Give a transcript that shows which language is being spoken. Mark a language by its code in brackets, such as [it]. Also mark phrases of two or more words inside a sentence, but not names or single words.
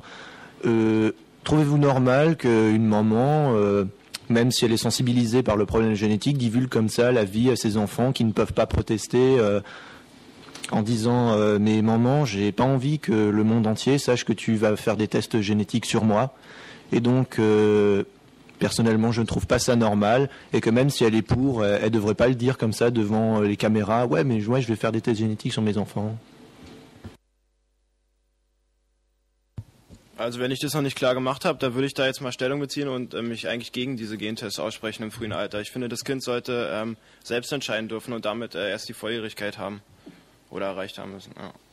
[fr] Trouvez-vous normal qu'une maman, même si elle est sensibilisée par le problème génétique, divulgue comme ça la vie à ses enfants qui ne peuvent pas protester en disant mais maman, j'ai pas envie que le monde entier sache que tu vas faire des tests génétiques sur moi. Et donc, personnellement, je ne trouve pas ça normal, et que même si elle est pour, elle ne devrait pas le dire comme ça devant les caméras. Ouais, mais je vais faire des tests génétiques sur mes enfants. [de] Also wenn ich das noch nicht klar gemacht habe, dann würde ich da jetzt mal Stellung beziehen und mich eigentlich gegen diese Gentests aussprechen im frühen Alter. Ich finde, das Kind sollte selbst entscheiden dürfen und damit erst die Volljährigkeit haben oder erreicht haben müssen. Ja.